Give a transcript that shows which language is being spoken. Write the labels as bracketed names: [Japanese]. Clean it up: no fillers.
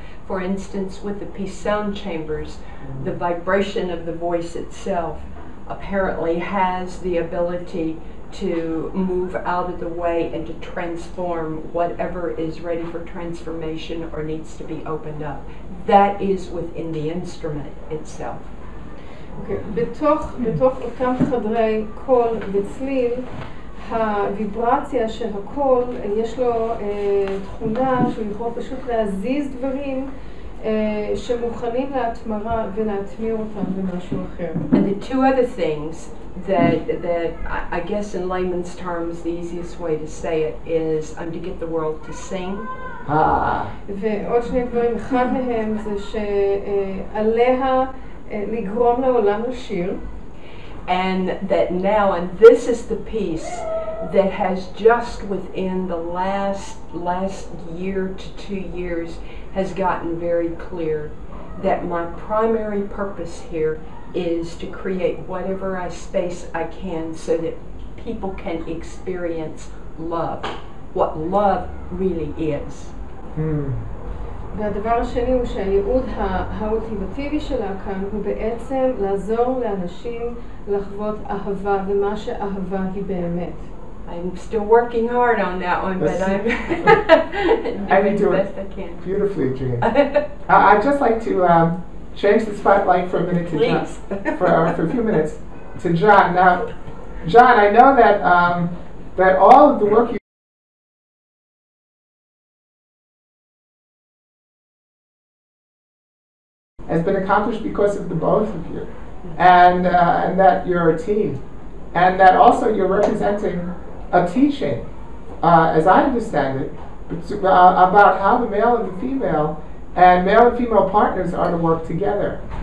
[English] For instance, with the peace sound chambers, the vibration of the voice itself apparently has the ability to move out of the way and to transform whatever is ready for transformation or needs to be opened up. That is within the instrument itself. [Hebrew] בתוך אותם חדרי קול וצליל, הוויברציה של הקול, יש לו תכונה שהוא יכול פשוט להזיז דברים שמוכנים להתמרה ולהתמיר אותם במשהו אחר. [English] And the two other things that I guess in layman's terms the easiest way to say it is to get the world to sing. [Hebrew] ועוד שני דברים, אחד מהם זה שעליה לגרום לעולם לשיר. [English] And that now, and this is the piece that has just within the last year to 2 years has gotten very clear that my primary purpose here is to create whatever space I can so that people can experience love, what love really is. [Hebrew] והדבר השני הוא שהייעוד האולטימטיבי שלה כאן הוא בעצם לעזור לאנשים לחוות אהבה ומה שאהבה היא באמת. [English] I'm still working hard on that one, but I'm doing the best I can. Beautifully, Jean. I'd just like to change the spotlight for a minute to John, for a few minutes to John. Now, John, I know that all of the work you has been accomplished because of the both of you, and that you're a team, and that also you're representing a teaching, as I understand it, about how the male and the female and male and female partners are to work together.